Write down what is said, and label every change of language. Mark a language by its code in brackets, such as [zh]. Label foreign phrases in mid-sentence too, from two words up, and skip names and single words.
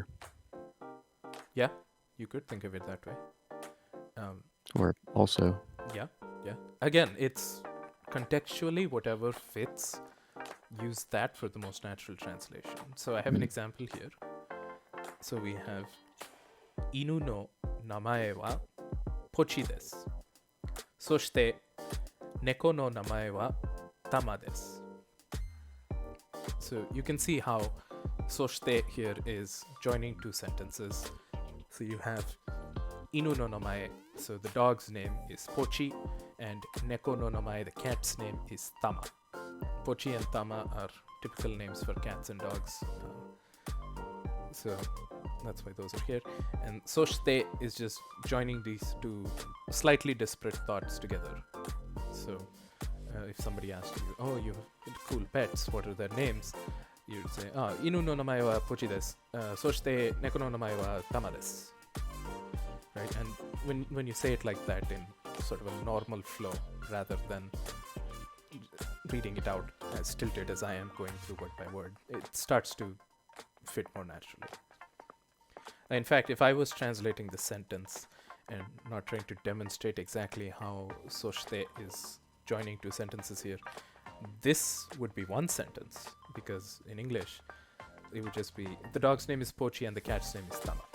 [en] Yeah, you could think of it that way. Or also. Yeah. Again, it's contextually whatever fits. Use that for the most natural translation. So I have an example here. [ja] So we have 犬の名前はポチです. そして猫の名前はタマです. [en] So you can see how soshite here is joining 2 sentences. So you have [ja] 犬の名前, [en] so the dog's name is Pochi, and [ja] 猫の名前, [en] the cat's name is Tama. Pochi and Tama are typical names for cats and dogs. So that's why those are here. And soshite is just joining these 2 slightly disparate thoughts together. So if somebody asked you, oh, you have cool pets, what are their names? You'd say, [ja] 犬の名前はポチです. そして猫の名前はタマです. [en] Right? And when you say it like that in sort of a normal flow, rather than reading it out as tilted as I am going through word by word, it starts to fit more naturally. In fact, if I was translating the sentence and not trying to demonstrate exactly how soshite is joining 2 sentences here, this would be one sentence, because in English it would just be the dog's name is Pochi and the cat's name is Tama.